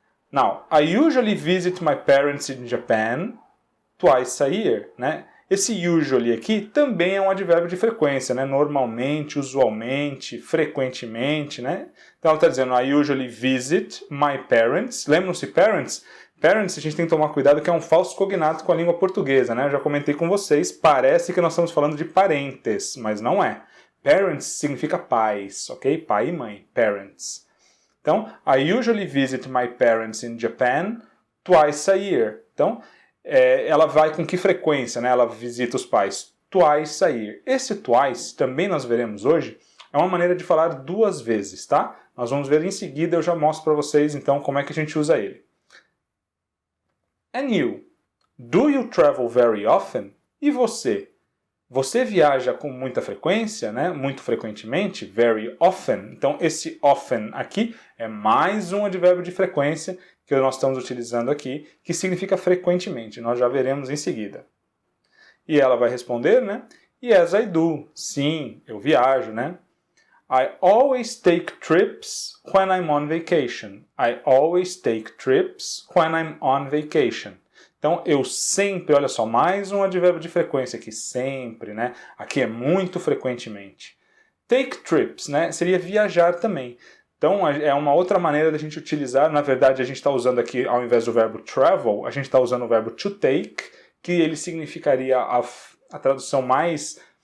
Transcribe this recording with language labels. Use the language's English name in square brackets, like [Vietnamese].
[English] Now, I usually visit my parents in Japan twice a year, [Portuguese] Esse usually aqui também é um advérbio de frequência, Normalmente, usualmente, frequentemente, Então ela está dizendo, [English] I usually visit my parents. [Portuguese] Lembram-se parents? Parents, a gente tem que tomar cuidado que é um falso cognato com a língua portuguesa, Eu já comentei com vocês, parece que nós estamos falando de parentes, mas não é. Parents significa pais, ok? Pai e mãe, parents. [English] Então, I usually visit my parents in Japan twice a year. [Portuguese] Então, ela vai com que frequência, Ela visita os pais? [English] Twice a year. [Portuguese] Esse twice, também nós veremos hoje, é uma maneira de falar duas vezes, tá? Nós vamos ver em seguida, eu já mostro para vocês então como é que a gente usa ele. [English] And you? Do you travel very often? [Portuguese] E você? Você viaja com muita frequência, Muito frequentemente, [English] very often. [Portuguese] Então esse often aqui é mais um advérbio de frequência que nós estamos utilizando aqui, que significa frequentemente. Nós já veremos em seguida. E ela vai responder, [English] Yes, I do. [Portuguese] Sim, eu viajo, [English] I always take trips when I'm on vacation. I always take trips when I'm on vacation. [Portuguese] Então, eu sempre, olha só, mais um advérbio de frequência aqui, sempre, Aqui é muito frequentemente. Take trips, seria viajar também. Então, é uma outra maneira da gente utilizar, na verdade, a gente está usando aqui, ao invés do verbo travel, a gente está usando o verbo to take, que ele significaria, a tradução mais